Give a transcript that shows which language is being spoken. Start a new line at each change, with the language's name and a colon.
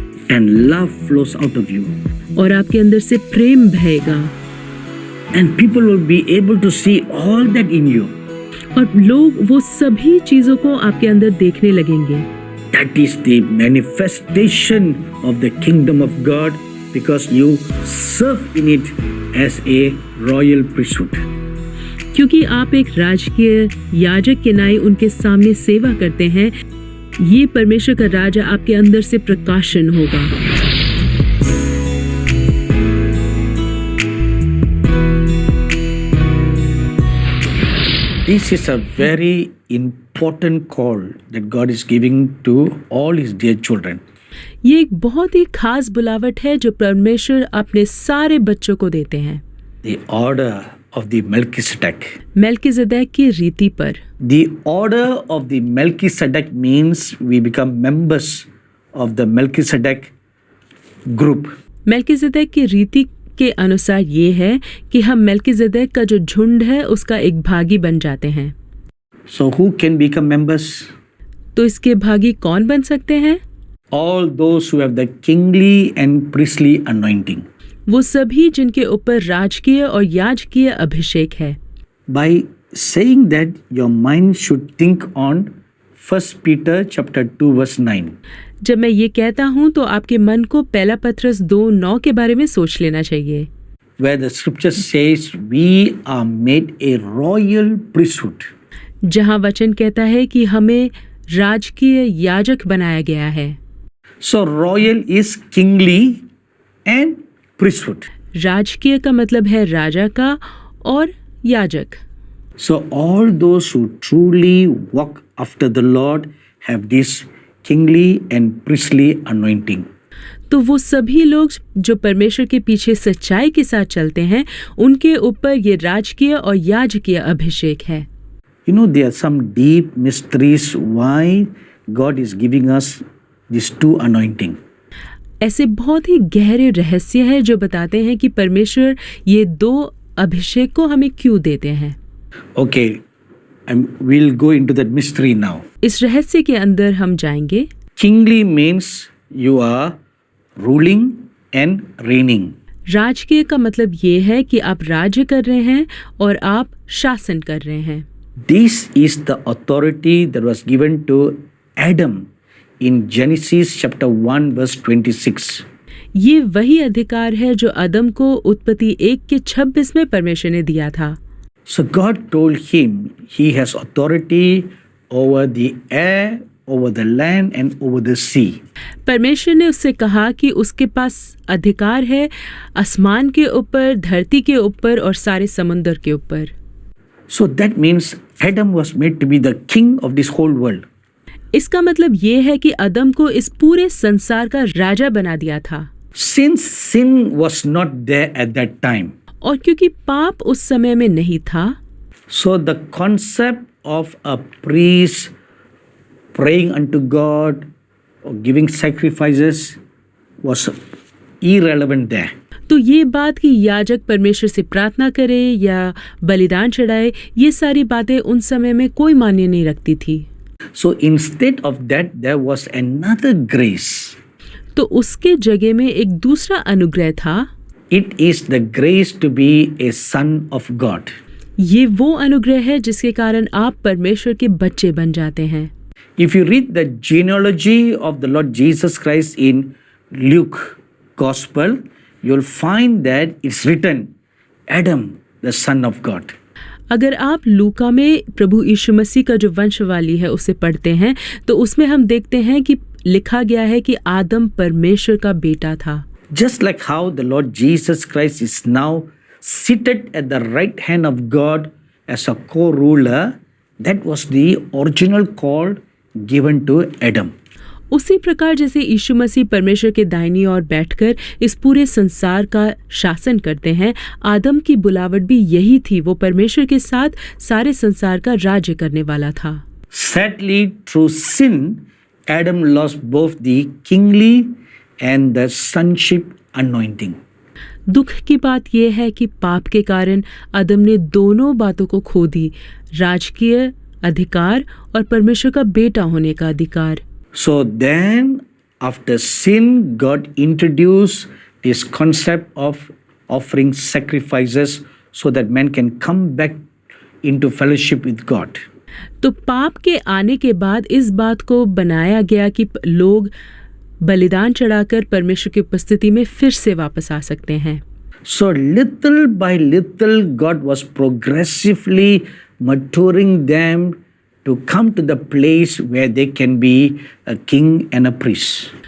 English: And love flows out of you.
Hindi: और आपके अंदर से प्रेम बहेगा।
English: And people will be able to see all that in you.
Hindi: और लोग वो सभी चीजों को आपके अंदर देखने लगेंगे।
English: That is the manifestation of the kingdom of God, because you serve in it as a royal priesthood.
Hindi: क्योंकि आप एक राजकीय याजक के नाई उनके सामने सेवा करते हैं, ये परमेश्वर का राजा आपके अंदर से प्रकाशन होगा।
English: This is a very important call that God is giving to all His dear children.
Hindi: ये एक बहुत ही खास बुलावट है जो परमेश्वर अपने सारे बच्चों को देते हैं।
English: The order of the Melchizedek.
Hindi: मेल्कीजेदेक की रीति पर।
English: The order of the Melchizedek means we become members of the Melchizedek group.
Hindi: मेल्कीजेदेक की रीति के अनुसार ये है कि हम मेल्कीजेदेक का जो झुंड है उसका एक भागी बन जाते हैं।
English: So who can become members?
Hindi: तो इसके भागी कौन बन सकते हैं?
English: All those who have the kingly and priestly anointing.
Hindi: वो सभी जिनके ऊपर राजकीय और याजकीय अभिषेक है।
English: By saying that, your mind should think on 1 Peter chapter 2 verse 9.
Hindi: जब मैं ये कहता हूँ तो आपके मन को पहला पत्रस 2:9 के बारे में सोच लेना चाहिए।
English: Where the scripture says we are made a royal priesthood.
Hindi: जहाँ वचन कहता है कि हमें राजकीय याजक बनाया गया है।
English: So royal is kingly and priesthood.
Hindi: राजकीय का मतलब है राजा का और याजक।
English: So all those who truly walk after the Lord have this kingly and priestly anointing.
Hindi: तो वो सभी लोग जो परमेश्वर के पीछे सच्चाई के साथ चलते हैं, उनके ऊपर ये राजकीय और याजकीय अभिषेक है।
English: You know, there are some deep mysteries why God is giving us these two anointing.
Hindi: ऐसे बहुत ही गहरे रहस्य है जो बताते हैं कि परमेश्वर ये दो अभिषेक को हमें क्यों देते हैं।
English: Okay, we'll go into that mystery now.
Hindi: इस रहस्य के अंदर हम जाएंगे।
English: Kingly means you are ruling and reigning.
Hindi: राजकीय का मतलब ये है कि आप राज्य कर रहे हैं और आप शासन कर रहे हैं।
English: This is the authority that was given to Adam in Genesis chapter 1 verse 26.
Hindi: ये वही अधिकार है जो आदम को उत्पत्ति 1:26 में परमेश्वर ने दिया था।
English: So God told him he has authority over the air, over the land and over the sea.
Hindi: परमेश्वर ने उससे कहा कि उसके पास अधिकार है आसमान के ऊपर, धरती के ऊपर और सारे समुद्र के ऊपर।
English: So that means Adam was made to be the king of this whole world.
Hindi: इसका मतलब ये है कि आदम को इस पूरे संसार का राजा बना दिया था।
English: Since sin was not there at that time,
Hindi: और क्योंकि पाप उस समय में नहीं था,
English: so the concept of a priest praying unto God or giving sacrifices was irrelevant there.
Hindi: तो ये बात कि याजक परमेश्वर से प्रार्थना करे या बलिदान चढ़ाए, ये सारी बातें उन समय में कोई मान्य नहीं रखती थी।
English: So instead of that, there was another grace.
Hindi: तो उसके जगह में एक दूसरा अनुग्रह था।
English: It is the grace to be a son of God.
Hindi: ये वो अनुग्रह है जिसके कारण आप परमेश्वर के बच्चे बन जाते हैं।
English: If you read the genealogy of the Lord Jesus Christ in Luke Gospel, you'll find that it's written, Adam, the son of God.
Hindi: अगर आप लूका में प्रभु यीशु मसीह का जो वंशवाली है उसे पढ़ते हैं तो उसमें हम देखते हैं कि लिखा गया है कि आदम परमेश्वर का बेटा था।
English: Just like how the Lord Jesus Christ is now seated at the right hand of God as a co-ruler, that was the original call given to Adam.
Hindi: उसी प्रकार जैसे यीशु मसीह परमेश्वर के दाहिनी ओर बैठकर इस पूरे संसार का शासन करते हैं, आदम की बुलावट भी यही थी। वो परमेश्वर के साथ सारे संसार का राज्य करने वाला था।
English: Sadly, through sin, Adam lost both the kingly and the sonship anointing.
Hindi: दुख की बात यह है कि पाप के कारण आदम ने दोनों बातों को खो दी, राजकीय अधिकार और परमेश्वर का बेटा होने का अधिकार।
English: So then, after sin, God introduced this concept of offering sacrifices so that man can come back into fellowship with God.
Hindi: तो पाप के आने के बाद इस बात को बनाया गया कि लोग बलिदान चढ़ाकर परमेश्वर की उपस्थिति में फिर से वापस आ सकते हैं।
English: So little by little, God was progressively maturing them to come to the place where they can be a king and a priest.